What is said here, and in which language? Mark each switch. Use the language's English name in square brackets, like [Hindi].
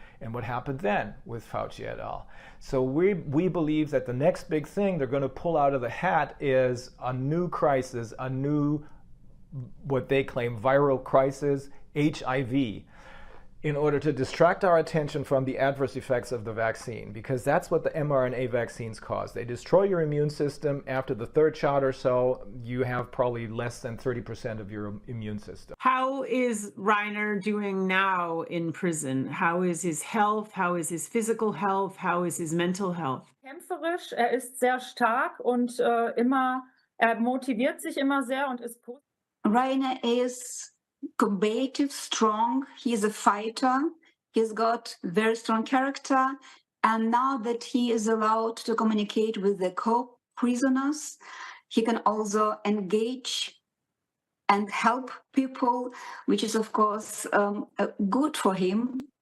[English] And what happened then with Fauci et al. So we believe that the next big thing they're going to pull out of the hat is a new crisis, a new, what they claim, viral crisis, HIV, in order to distract our attention from the adverse effects of the vaccine, because that's what the mRNA vaccines cause. They destroy your immune system. After the third shot or so, you have probably less than 30% of your immune system. How is Reiner doing now in prison? How is his health? How is his physical health? How is his mental health? [German] Kämpferisch, ist sehr stark und motiviert sich immer sehr und ist positiv. [English] Reiner is combative, strong. He's a fighter. He's got very strong character. And now that he is allowed to communicate with the co-prisoners, he can also engage and help people, which is, of course, good for him.